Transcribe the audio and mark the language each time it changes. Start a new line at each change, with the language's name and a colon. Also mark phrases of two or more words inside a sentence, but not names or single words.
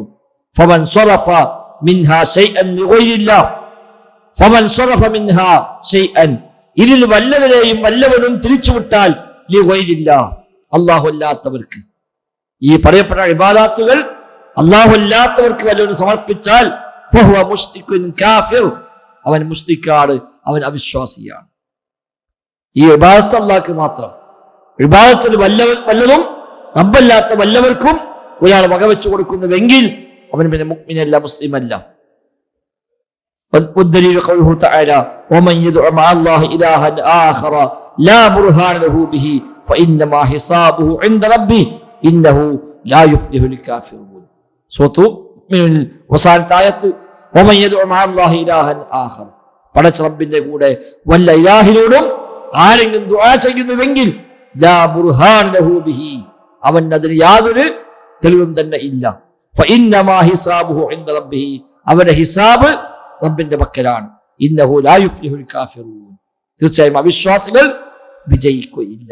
Arabic: فمن صرف منها شيئا لغير الله, فمن صرف منها شيئا,
Malayalam: ഇതിൽ വല്ലവരെയും വല്ലവനും തിരിച്ചുവിട്ടാൽ ലിഗൈരില്ലാഹ്, അല്ലാഹു അല്ലാത്തവർക്ക്, ഈ പറയപ്പെട്ട ഇബാദത്തുകൾ അല്ലാഹു അല്ലാത്തവർക്ക് വല്ലവരും സമർപ്പിച്ചാൽ
Arabic: فهو مشرك كافر,
Malayalam: അവൻ മുശ്രിക്കാണ്, അവൻ അവിശ്വാസിയാണ്. ഈ ഇബാദത്ത് അല്ലാഹുക്ക് മാത്രം, ഇബാദത്തിൽ വല്ലതും റബ്ബല്ലാത്ത വല്ലവർക്കും ഒരാൾ വകവെച്ചു കൊടുക്കുന്നുവെങ്കിൽ അവൻ പിന്നെ മുഅ്മിനല്ല, മുസ്ലിമല്ല.
Arabic: والدليل قوله تعالى ومن يدعو مع الله إلها آخر لا برهان له به فإنما حسابه عند ربه إنه لا يفلح الكافرون.
Malayalam: സൂറത്ത് മുഅ്മിനുൽ അവസാനത്തെ ആയത്ത്
Arabic: ومن يدعو مع الله إلها آخر,
Malayalam: പടച്ച റബ്ബിന്റെ കൂടെ വല്ല ഇലാഹിനോടും ആരെങ്കിലും ദുആ ചെയ്യുന്നുവെങ്കിൽ
Arabic: لا برهان له به,
Malayalam: അവൻ അതിന് യാതൊരു തെളിവും തന്നെ ഇല്ല.
Arabic: فإنما حسابه عند ربه,
Malayalam: അവന്റെ ഹിസാബ് റബ്ബിന്റെ പക്കലാണ്.
Arabic: إنه لا يفلح الكافرون,
Malayalam: തീർച്ചയായും അവിശ്വാസികൾ വിജയിക്കുകയില്ല.